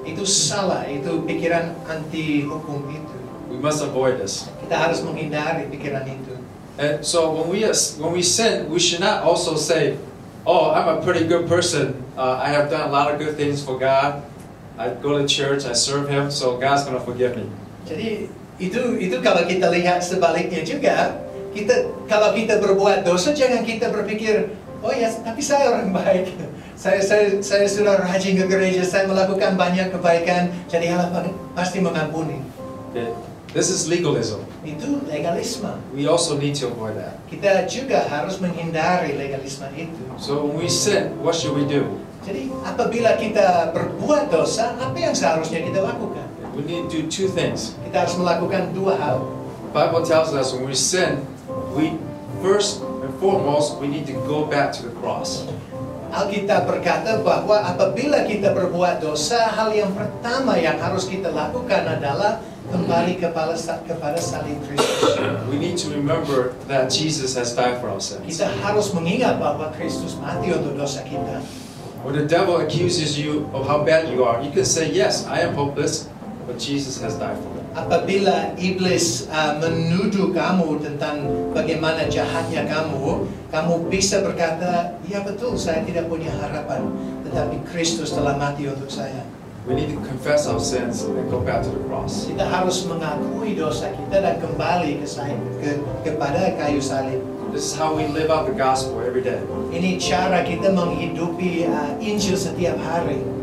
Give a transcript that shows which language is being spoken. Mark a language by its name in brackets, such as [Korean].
[Indonesian] Itu salah, itu pikiran anti hukum itu. [English] We must avoid this. [Indonesian] Kita harus menghindari pikiran itu. [English] And so when we sin, we should not also say, "Oh, I'm a pretty good person. I have done a lot of good things for God. I go to church, I serve Him, so God's going to forgive me." [Indonesian] Jadi itu kalau kita lihat sebaliknya juga, kalau kita berbuat dosa, jangan kita berpikir, "Oh ya, tapi saya orang baik. Saya sudah rajin ke gereja, saya melakukan banyak kebaikan, jadi Allah pasti mengampuni." [English] Okay. This is legalism. [Indonesian] Itu legalisme. [English] We also need to avoid that. [Indonesian] Kita juga harus menghindari legalisme itu. [English] So when we sin, what should we do? [Indonesian] Jadi apabila kita berbuat dosa, apa yang seharusnya kita lakukan? [English] We need to do two things. [Indonesian] Kita harus melakukan dua hal. [English] The Bible tells us when we sin, we first and foremost, we need to go back to the cross. [Indonesian] Alkitab berkata bahwa apabila kita berbuat dosa, hal yang pertama yang harus kita lakukan adalah kembali kepada salib Kristus. [English] We need to remember that Jesus has died for our sins. [Indonesian] Kita harus mengingat bahwa Kristus mati untuk dosa kita. [English] When the devil accuses you of how bad you are, you can say, "Yes, I am hopeless, but Jesus has died for me." [Indonesian] Apabila iblis menuduh kamu tentang bagaimana jahatnya kamu bisa berkata, "Ya betul, saya tidak punya harapan, tetapi Kristus telah mati untuk saya." [English] We need to confess our sins and go back to the cross. [Indonesian] Kita harus mengakui dosa kita dan kembali kepada kayu salib. [English] This is how we live out the gospel every day. [Indonesian] Ini cara kita menghidupi Injil setiap hari.